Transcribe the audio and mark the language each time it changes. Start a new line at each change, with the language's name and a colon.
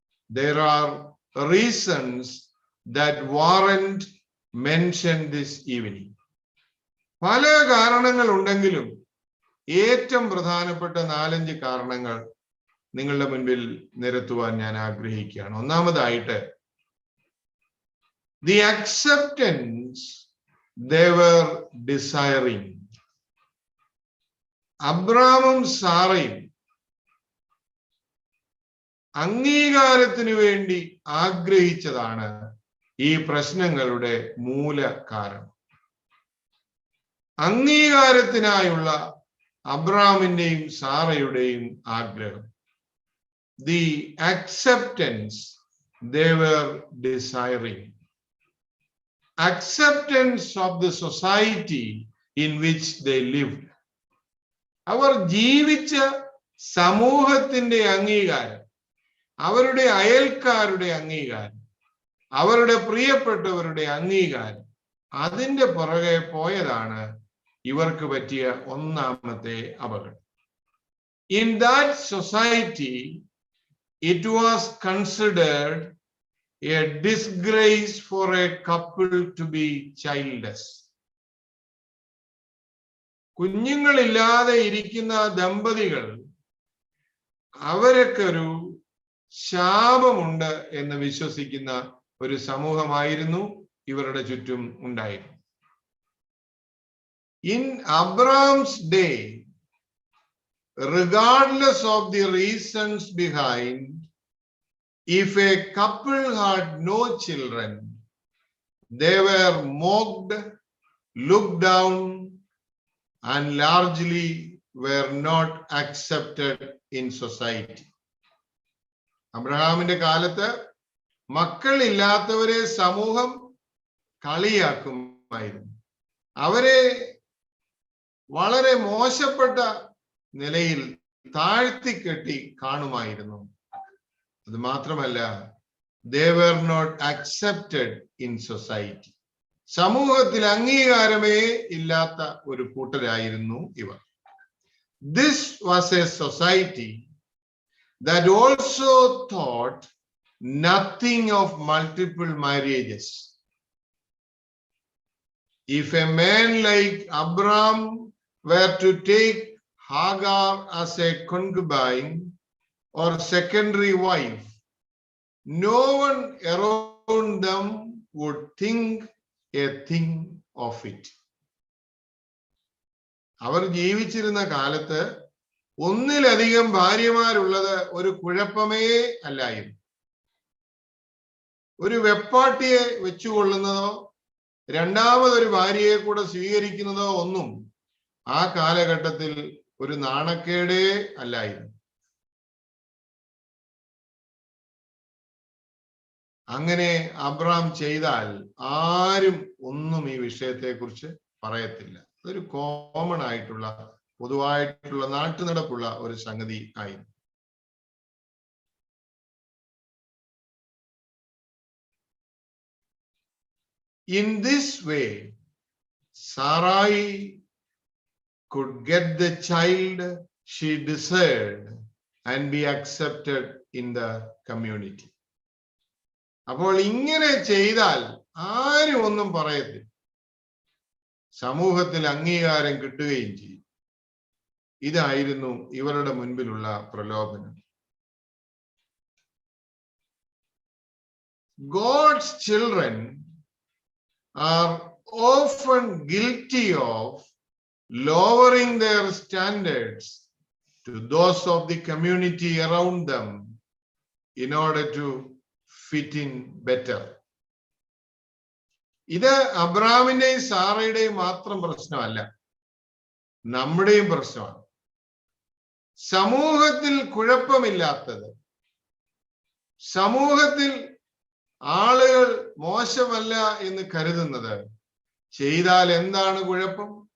English: There are reasons that warrant mention this evening.
Malayalam: പല കാരണങ്ങൾ ഉണ്ടെങ്കിലും ഏറ്റവും പ്രധാനപ്പെട്ട 4-5 കാരണങ്ങൾ നിങ്ങളുടെ മുൻപിൽ നിരത്തുവാൻ ഞാൻ ആഗ്രഹിക്കുകയാണ്. ഒന്നാമതായിട്ട്,
English: the acceptance they were desiring.
Malayalam: അബ്രാമും സാറയും അംഗീകാരത്തിന് വേണ്ടി ആഗ്രഹിച്ചതാണ് ഈ പ്രശ്നങ്ങളുടെ മൂല കാരണം. അംഗീകാരത്തിനായുള്ള അബ്രാമിന്റെയും സാറയുടെയും ആഗ്രഹം.
English: The acceptance they were desiring. Acceptance of the society in which they lived.
Malayalam: അവർ ജീവിച്ച സമൂഹത്തിന്റെ അംഗീകാരം, അവരുടെ അയൽക്കാരുടെ അംഗീകാരം, അവരുടെ പ്രിയപ്പെട്ടവരുടെ അംഗീകാരം, അതിന്റെ പുറകെ പോയതാണ് ഇവർക്ക് പറ്റിയ ഒന്നാമത്തെ അപകടം.
English: In that society, it was considered a disgrace for a couple to be childless.
Malayalam: കുഞ്ഞുങ്ങളില്ലാതെ ഇരിക്കുന്ന ദമ്പതികൾ അവരൊരു ശാപമുണ്ട് എന്ന് വിശ്വസിക്കുന്ന ഒരു സമൂഹമായിരുന്നു ഇവരുടെ ചുറ്റും ഉണ്ടായിരുന്നു.
English: In Abraham's day, regardless of the reasons behind, if a couple had no children, they were mocked, looked down, and largely were not accepted in society.
Malayalam: അബ്രഹാമിന്റെ കാലത്ത് മക്കളില്ലാത്തവരെ സമൂഹം കളിയാക്കുമായിരുന്നു. അവരെ വളരെ മോശപ്പെട്ട നിലയിൽ താഴ്ത്തിക്കെട്ടി കാണുമായിരുന്നു. അത് മാത്രമല്ല,
English: they were not accepted in society.
Malayalam: സമൂഹത്തിൽ അംഗീകാരമേ ഇല്ലാത്ത ഒരു കൂട്ടരായിരുന്നു ഇവർ.
English: This was a society that also thought nothing of multiple marriages. If a man like Abraham were to take Hagar as a concubine or secondary wife, no one around them would think a thing of it.
Malayalam: അവർ ജീവിച്ചിരുന്ന കാലത്ത് ഒന്നിലധികം ഭാര്യമാരുള്ളത് ഒരു കുഴപ്പമേ അല്ലായിരുന്നു. ഒരു വെപ്പാട്ടിയെ വെച്ചുകൊള്ളുന്നതോ രണ്ടാമതൊരു ഭാര്യയെ കൂടെ സ്വീകരിക്കുന്നതോ ഒന്നും ആ കാലഘട്ടത്തിൽ ഒരു നാണക്കേടേ അല്ലായിരുന്നു. അങ്ങനെ അബ്രാം ചെയ്താൽ ആരും ഒന്നും ഈ വിഷയത്തെക്കുറിച്ച് പറയത്തില്ല. അതൊരു കോമൺ ആയിട്ടുള്ള പൊതുവായിട്ടുള്ള നാട്ടുനടപ്പുള്ള ഒരു സംഗതി ആയിരുന്നു.
English: In this way, Sarai could get the child she desired and be accepted in the community.
Malayalam: അപ്പോൾ ഇങ്ങനെ ചെയ്താൽ ആരും ഒന്നും പറയത്തില്ല, സമൂഹത്തിൽ അംഗീകാരം കിട്ടുകയും ചെയ്യും. ഇതായിരുന്നു ഇവരുടെ മുൻപിലുള്ള പ്രലോഭനം.
English: God's children are often guilty of lowering their standards to those of the community around them in order to fit in better.
Malayalam: ഇത് അബ്രാമിന്റെയും സാറയുടെയും മാത്രം പ്രശ്നമല്ല, നമ്മുടെയും പ്രശ്നമാണ്. സമൂഹത്തിൽ കുഴപ്പമില്ലാത്തത്, സമൂഹത്തിൽ ആളുകൾ മോശമല്ല എന്ന് കരുതുന്നത് ചെയ്താൽ എന്താണ് കുഴപ്പം?